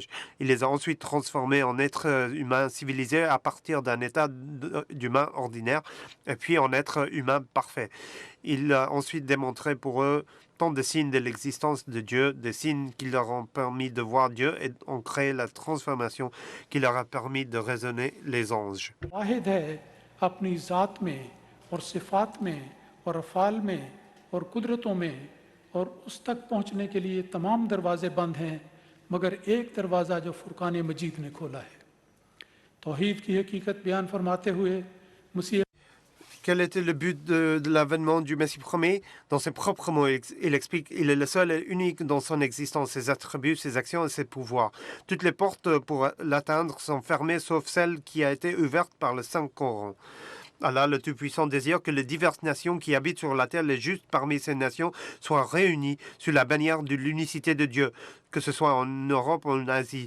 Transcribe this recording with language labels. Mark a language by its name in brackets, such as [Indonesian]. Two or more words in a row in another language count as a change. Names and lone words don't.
[French] Il les a ensuite transformés en êtres humains civilisés à partir d'un état d'humain ordinaire, et puis en être humain parfait. Il a ensuite démontré pour eux tant de signes de l'existence de Dieu, des signes qui leur ont permis de voir Dieu et ont créé la transformation qui leur a permis de raisonner les anges. [Hindi] वाहिद है अपनी ज़ात में और सिफ़ात में और अफ़ाल में और कुदरतों में, और उस तक पहुँचने के लिए तमाम दरवाज़े बंद हैं, मगर एक दरवाज़ा जो फुरकान मजीद ने खोला है. तौहीद की हकीकत बयान फरमाते हुए मसीह [French] Quel était le but de l'avènement du Messie premier? Dans ses propres mots, il explique qu'il est le seul et unique dans son existence, ses attributs, ses actions et ses pouvoirs. Toutes les portes pour l'atteindre sont fermées, sauf celle qui a été ouverte par le Saint-Coran. Allah, le Tout-Puissant, désire que les diverses nations qui habitent sur la terre, les justes parmi ces nations, soient réunies sous la bannière de l'unicité de Dieu, que ce soit en Europe ou en Asie.